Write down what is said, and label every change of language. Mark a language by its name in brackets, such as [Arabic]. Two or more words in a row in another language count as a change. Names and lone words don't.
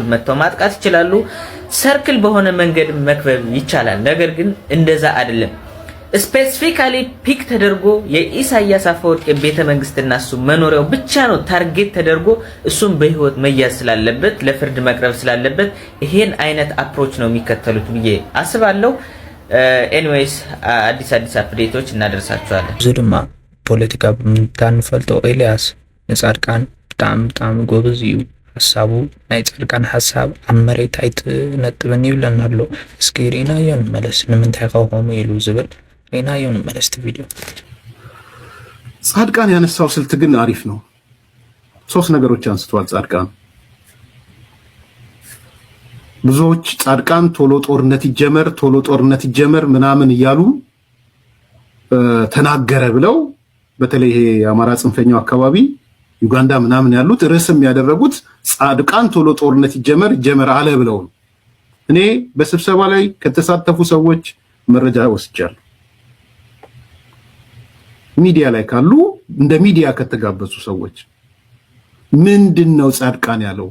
[Amharic] መጥተው ማጥቃት ይችላሉ። ሰርክል በሆነ መንገድ መክበብ ይቻላል። ነገር ግን እንደዛ አይደለም። [English] specifically pick [Amharic] ተደርጎ የኢሳያስ አፈወርቂ ቤተ መንግስትና እሱ መኖሪያው ብቻ ነው ታርጌት ተደርጎ እሱም በህይወት መያዝ ስላለበት ለፍርድ መቅረብ ስላለበት ይሄን አይነት አፕሮች ነው የሚከተሉት ብዬ አስባለሁ። ኤኒዌይስ አዲስ አፕዴቶች እናደርሳችኋለን። [Tigrinya] እዚ ድማ ፖለቲካ ብምታንፈልጦ ኤልያስ ንጻድቃን በጣም ጎበዝ እዩ ሐሳቡ ናይ ጻድቃን ሐሳብ ኣብ መሬት አይትነጥብን ይብለና ኣሎ። እስኪ ሪናዮ ንመለስ ንምንታይ ኸውኸሙ ኢሉ ዝብል ሪናዮ ንመለስ ቪዲዮ [Amharic] ጻድቃን ያነሳው ስልት ግን አሪፍ ነው። 3 ነገሮች አንስቷል ጻድቃን። ብዙዎች ጻድቃን ቶሎ ጦርነት ይጀመር ምናምን እያሉ ተናገረ ብለው በተለይ ይሄ የአማራ ጽንፈኛው አካባቢ ዩጋንዳ ምናምን ያሉት ርዕስም ያደረጉት ጻድቃን ቶሎ ጦርነት ይጀመር አለ ብለው ነው። እኔ በስብሰባ ላይ ከተሳተፉ ሰዎች መረጃ ወስጃለሁ። ሚዲያ ላይ ካሉ እንደ ሚዲያ ከተጋበዙ ሰዎች ምንድነው ጻድቃን ያለው?